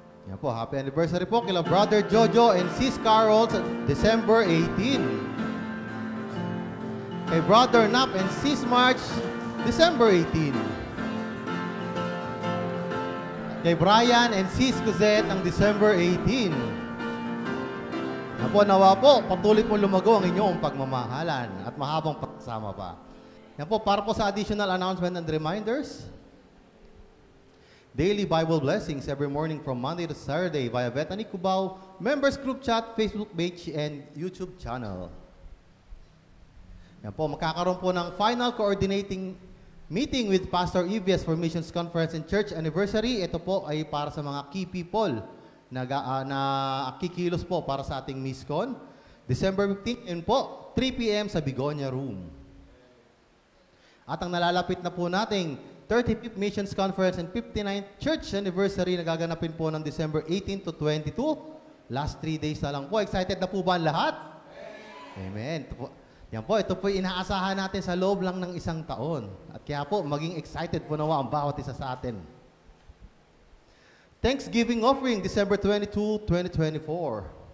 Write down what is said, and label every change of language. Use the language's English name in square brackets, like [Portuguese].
[Filipino] Yan po, happy anniversary po kila Brother Jojo and Sis Carol sa December 18. Kay Brother Nap and Sis March, December 18. Kay Brian and Sis Cosette ang December 18. Yan po, nawa po, patuloy po lumago ang inyong pagmamahalan at mahabang pagsama pa. Yan po, para po sa [English] additional announcement and reminders, daily Bible blessings every morning from Monday to Saturday via Bethany Cubao, members group chat, Facebook page, and YouTube channel. [Filipino] Yan po, magkakaroon po ng final coordinating meeting with Pastor Evias for Missions Conference and Church Anniversary. Ito po ay para sa mga key people na kikilos po para sa ating MISCON. December 15, yun po, 3 p.m. sa Bigonia Room. At ang nalalapit na po nating 35th Missions Conference and 59th Church Anniversary na gaganapin po ng December 18 to 22. Last 3 days na lang po. Excited na po ba ang lahat? Amen. Yan po, ito po inaasahan natin sa loob lang ng isang taon. At kaya po, maging excited po nawa ang bawat isa sa atin. [English] Thanksgiving offering, December 22, 2024.